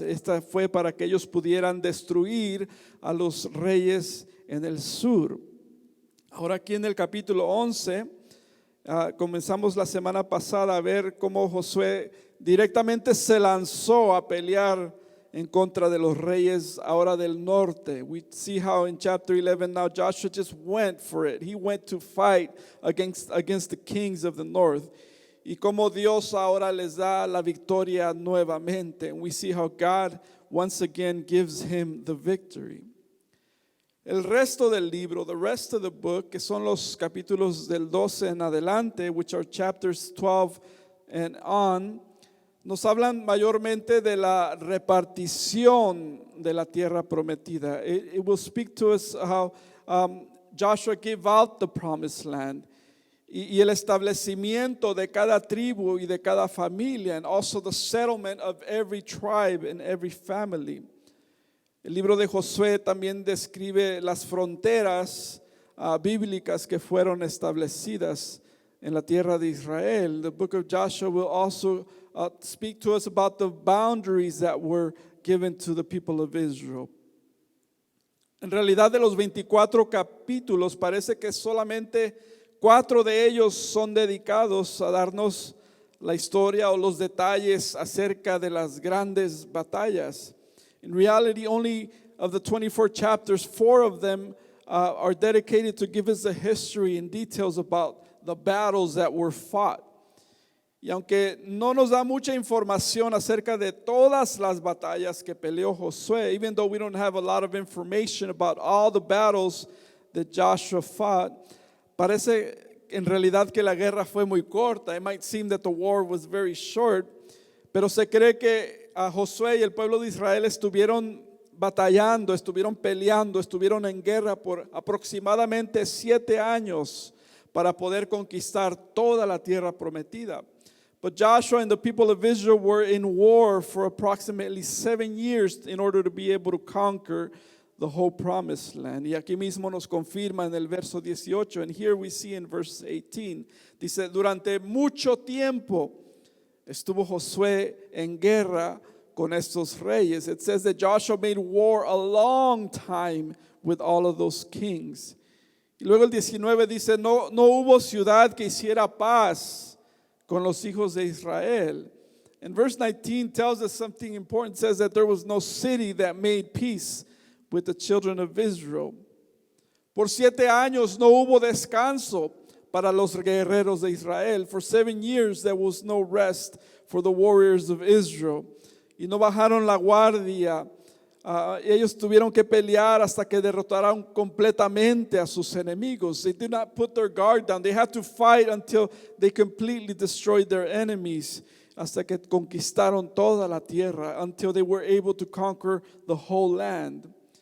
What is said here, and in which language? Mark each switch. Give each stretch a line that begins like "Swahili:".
Spanish: Esta fue para que ellos pudieran destruir a los reyes en el sur. Ahora aquí en el capítulo 11, comenzamos la semana pasada a ver cómo Josué directamente se lanzó a pelear en contra de los reyes ahora del norte.
English: We see how in chapter 11 now Joshua just went for it. He went to fight against the kings of the north.
Spanish: Y como Dios ahora les da la victoria nuevamente.
English: And we see how God once again gives him the victory.
Spanish: El resto del libro,
English: the rest of the book,
Spanish: que son los capítulos del 12 en adelante,
English: which are chapters 12 and on,
Spanish: nos hablan mayormente de la repartición de la tierra prometida.
English: It will speak to us how Joshua gave out the promised land,
Spanish: y el establecimiento de cada tribu y de cada familia,
English: and also the settlement of every tribe and every family.
Spanish: El libro de Josué también describe las fronteras bíblicas que fueron establecidas en la tierra de Israel.
English: The book of Joshua will also speak to us about the boundaries that were given to the people of Israel.
Spanish: En realidad, de los 24 capítulos, parece que solamente 4 de ellos son dedicados a darnos la historia o los detalles acerca de las grandes batallas.
English: In reality, only of the 24 chapters, 4 of them are dedicated to give us the history and details about the battles that were fought.
Spanish: Y aunque no nos da mucha información acerca de todas las batallas que peleó Josué,
English: even though we don't have a lot of information about all the battles that Joshua fought,
Spanish: parece en realidad que la guerra fue muy corta.
English: It might seem that the war was very short,
Spanish: pero se cree que Josué y el pueblo de Israel estuvieron batallando, estuvieron peleando, estuvieron en guerra por aproximadamente 7 años para poder conquistar toda la tierra prometida.
English: But Joshua and the people of Israel were in war for approximately 7 years in order to be able to conquer the whole promised land.
Spanish: Y aquí mismo nos confirma en el verso 18,
English: and here we see in verse 18,
Spanish: dice, durante mucho tiempo estuvo Josué en guerra con estos reyes.
English: It says that Joshua made war a long time with all of those kings.
Spanish: Y luego el 19 dice, no hubo ciudad que hiciera paz con los hijos de Israel.
English: And verse 19 tells us something important. It says that there was no city that made peace with the children of Israel.
Spanish: Por 7 años no hubo descanso para los guerreros de Israel.
English: For 7 years there was no rest for the warriors of Israel.
Spanish: Y no bajaron la guardia. Ellos tuvieron que pelear hasta que derrotaran completamente a sus enemigos.
English: They did not put their guard down. They had to fight until they completely destroyed their enemies.
Spanish: Hasta que conquistaron toda la tierra.
English: Until they were able to conquer the whole land.